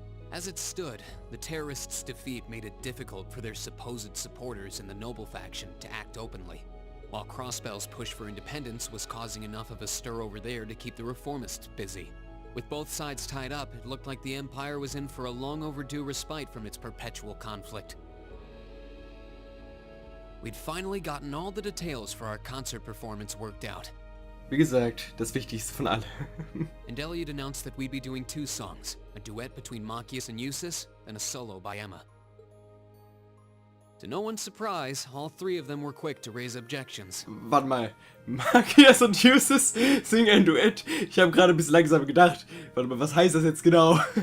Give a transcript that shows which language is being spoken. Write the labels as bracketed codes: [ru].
[en] As it stood, the terrorists' defeat made it difficult for their supposed supporters in the noble faction to act openly, while Crossbell's push for independence was causing enough of a stir over there to keep the reformists busy. With both sides tied up, it looked like the Empire was in for a long overdue respite from its perpetual conflict. We'd finally gotten all the details for our concert performance worked out. [de] Wie gesagt, das Wichtigste von allem. [en] And Elliot announced that we'd be doing two songs, a duet between Machias and Eustace, and a solo by Emma. To no one's surprise, all three of them were quick to raise objections. [de] Warte mal, Machias und Eustace singen ein Duett? Ich habe gerade ein bisschen langsam gedacht. Warte mal, was heißt das jetzt genau?